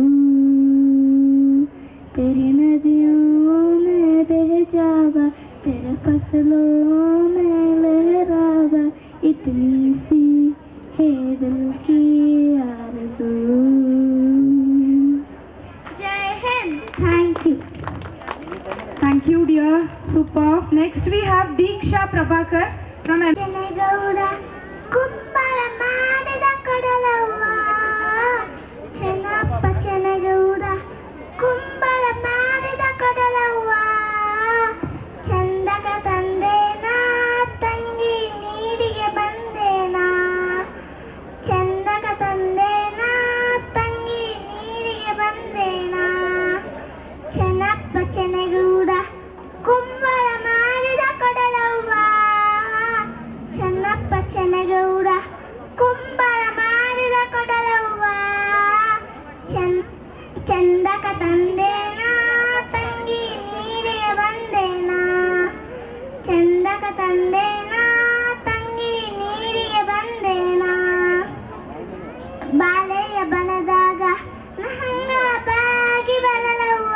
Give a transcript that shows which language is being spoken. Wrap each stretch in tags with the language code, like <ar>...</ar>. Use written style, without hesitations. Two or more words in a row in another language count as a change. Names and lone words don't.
<hi>तेरी नदियों में बह जावा तेरे फसलों में लहरावा। इतनी सी है दिल की आरज़ू। जय हिंद।</hi> <en>thank you. Thank you, dear. Superb. Next, we have Diksha Prabhakar from</en> <kn>ಜನಗೌಡ ಕುಂಬಳ ಮಾಡಿದ ಕೊಡಲವ್ವ. ಚೆನ್ನಪ್ಪ ಚೆನ್ನಗೌಡ ಕುಂಬಳ ಮಾಡಿದ ಕೊಡಲವ್ವ. ಚಂದಕ ತಂದೇನಾ ತಂಗಿ ನೀರಿಗೆ ಬಂದೇನಾ. ಚಂದಕ ತಂದೇನಾ ತಂಗಿ ನೀರಿಗೆ ಬಂದೇನಾ. ಚೆನ್ನಪ್ಪ ಚೆನ್ನಗೌಡ ಕುಂಬಳ ಮಾಡಿದ ಕೊಡಲವ್ವ. ಚೆನ್ನಪ್ಪ ಚೆನ್ನಗೌಡ ಕುಂಬಳ ಮಾಡಿದ ಕೊಡಲವ್ವ. ಚಂದಕ ತಂದೇನಾ ತಂಗಿ ನೀರಿಗೆ ಬಂದೇನಾ. ಚಂದಕ ತಂದೇನಾ ತಂಗಿ ನೀರಿಗೆ ಬಂದೇನಾ. ಬಾಲೆಯ ಬನದಾಗ ನಹಂಗ ಬಾಗಿ ಬರಲವ್ವ.</kn>